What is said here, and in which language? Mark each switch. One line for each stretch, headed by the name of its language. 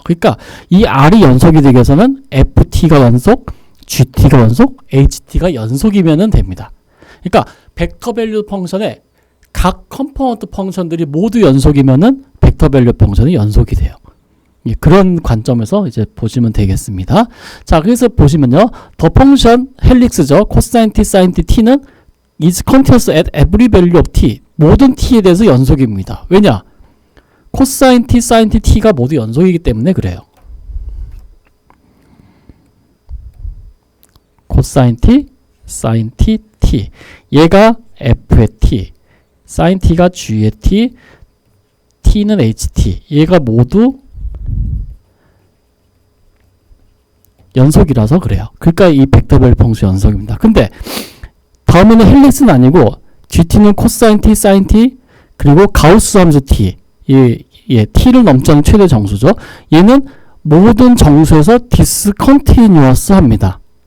Korean: 그러니까 이 R이 연속이 되기 위해서는 FT가 연속, GT가 연속, HT가 연속이면 됩니다. 그러니까 벡터 밸류 펑션의 각 컴포넌트 펑션들이 모두 연속이면은 벡터 밸류 펑션이 연속이 돼요. 예, 그런 관점에서 이제 보시면 되겠습니다. 자, 그래서 보시면요. 더 펑션 헬릭스죠. 코사인 t, 사인 t, t는
English: is continuous at every value of t.
Korean: 모든 t에 대해서 연속입니다. 왜냐? 코사인 t, 사인 t, t가 모두 연속이기 때문에 그래요. 코사인 t, 사인 t, t. 얘가 f의 t, 사인 t가 g의 t, t는 ht. 얘가 모두 연속이라서 그래요. 그러니까 이 벡터 밸류 펑션 연속입니다. 근데 다음에는 헬릭스는 아니고 GT는 코사인 t, 사인 t, 그리고 가우스 함수 t. t를 넘지 않는 최대 정수죠. 얘는 모든 정수에서 디스컨티뉴어스 합니다.